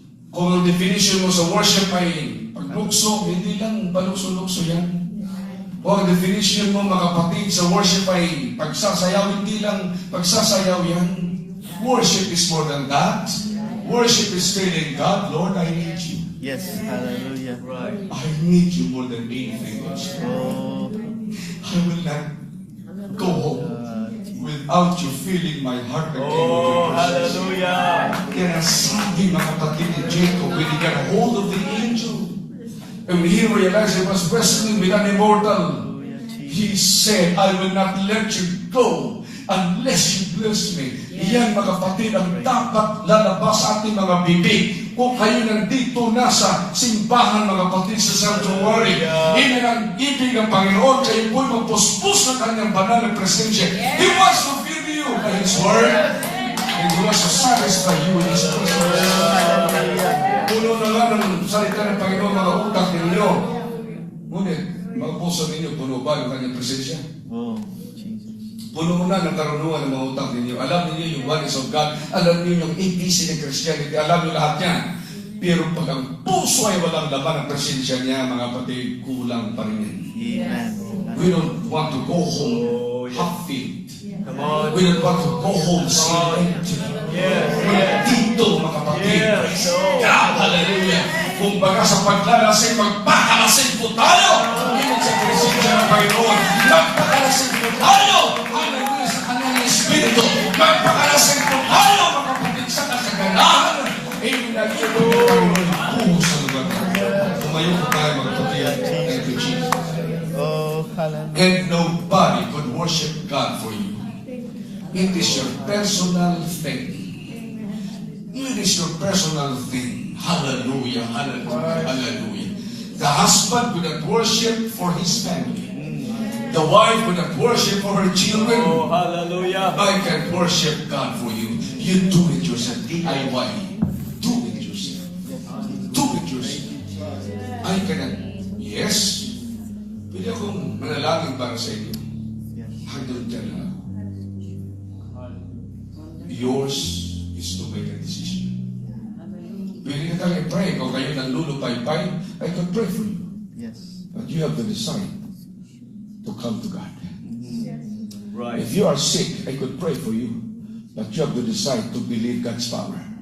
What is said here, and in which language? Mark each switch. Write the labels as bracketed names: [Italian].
[Filipino] Kung ang definition mo sa worship ay paglukso, hindi lang palukso-lukso yan. Kung ang definition mo, mga kapatid, sa worship ay pagsasayaw, hindi lang pagsasayaw yan. [English] Worship is more than that. Worship is telling God, Lord, I need you. Yes, hallelujah. Right. I need you more than anything else. Oh, I will not go home without you filling my heart again with your presence. hallelujah. [Filipino] Kaya sabi, mga kapatid ni Jacob, [English] when he got hold of the angel, and when he realized he was wrestling with an immortal, he said, I will not let you go unless you bless me. [Filipino] Iyan, mga kapatid, ang dapat lalabas sa ating mga bibig. Kung kayo nandito na sa simbahan, mga kapatid, sa sanctuary, ini ang ibig ng Panginoon, kayo po'y magpuspos ng kanyang banal na presensya. [English] He wants to fill you by His Word, and He wants to satisfy you with His presence. [Filipino] Puno na nga ng salita ng Panginoon, mga utak ninyo. Ngunit, mga puso ninyo, puno ba ng kanyang presensya? [English] Oh, Jesus. [Filipino] Puno na ng karunungan ng mga utak ninyo. Alam niyo yung [English] oneness of God. [Filipino] Alam niyo yung ABC ng Christianity. Alam niyo lahat yan. Pero pag ang puso ay walang laman ng presensya niya, mga kapatid, kulang pa rin yan. [English] Amen. We don't want to go home half-filled. Come on. We don't want to go home still empty. Yes, [Filipino] Dito, mga kapatid. [English] Yes. Praise God. Hallelujah. [Filipino] Kung baga sa paglalasing, magpakalasing po tayo. Ibig sa presensya ng Panginoon. Magpakalasing po tayo. Hallelujah sa kanyang Espiritu. Magpakalasing po tayo, mga kapatid, sa kasaganahan. Inagin po ng Panginoon po sa lugar. Tumayo po tayo, mga kapatid. [English] Thank you, Jesus. Oh, hallelujah. And nobody could worship God for you. It is your personal thing. It is your personal thing. Hallelujah, hallelujah, hallelujah. The husband would not worship for his family. The wife would not worship for her children. Oh, hallelujah. I can worship God for you. You do it yourself. DIY. Do it yourself. Do it yourself. I cannot. Yes. [Filipino] Pwede akong manalangin para sa inyo. [English] I don't tell her. Yours is to make a decision. [Filipino] Pwede ka tayo [English] pray. [Filipino] Kung kayo nanlulupay-pay, [English] I can pray for you. Yes. But you have to decide to come to God. Right. If you are sick, I could pray for you. But you have to decide to believe God's power.